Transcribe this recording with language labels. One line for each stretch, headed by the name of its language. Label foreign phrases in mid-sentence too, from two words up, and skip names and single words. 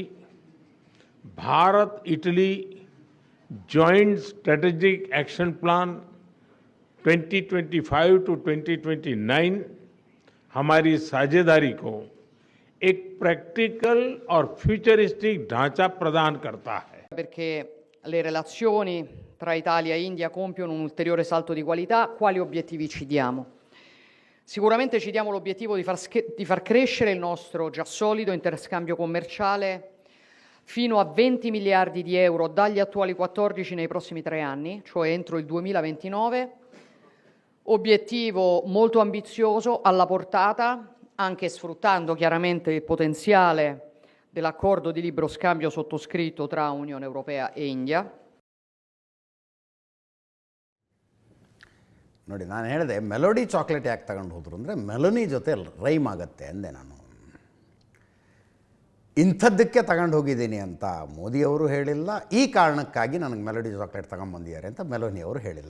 Hindi: भारत इटली
English: joint strategic action plan 2025 to 2029
Hindi: हमारी साझेदारी को एक प्रैक्टिकल और फ्यूचरिस्टिक ढांचा प्रदान करता है।
Italian: Perché le relazioni tra Italia e India compiono un ulteriore salto di qualità, quali obiettivi ci diamo? Sicuramente ci diamo l'obiettivo di far crescere il nostro già solido interscambio commerciale fino a 20 miliardi di euro dagli attuali 14 nei prossimi 3 anni, cioè entro il 2029. Obiettivo molto ambizioso, alla portata, anche sfruttando chiaramente il potenziale dell'accordo di libero scambio sottoscritto tra Unione Europea e India.
Kannada: ನೋಡಿ, ನಾನು ಹೇಳಿದೆ ಮೆಲೋಡಿ ಚಾಕ್ಲೇಟ್ ಯಾಕೆ ತಗೊಂಡು ಹೋದ್ರು ಅಂದರೆ ಮೆಲೋನಿ ಜೊತೆ ರೈಮ್ ಆಗುತ್ತೆ ಅಂದೆ ನಾನು. ಇಂಥದ್ದಕ್ಕೆ ತಗೊಂಡು ಹೋಗಿದ್ದೀನಿ ಅಂತ ಮೋದಿಯವರು ಹೇಳಿಲ್ಲ, ಈ ಕಾರಣಕ್ಕಾಗಿ ನನಗೆ ಮೆಲೋಡಿ ಚಾಕ್ಲೇಟ್ ತಗೊಂಬಂದಿದ್ದಾರೆ ಅಂತ ಮೆಲೋನಿಯವರು ಹೇಳಿಲ್ಲ.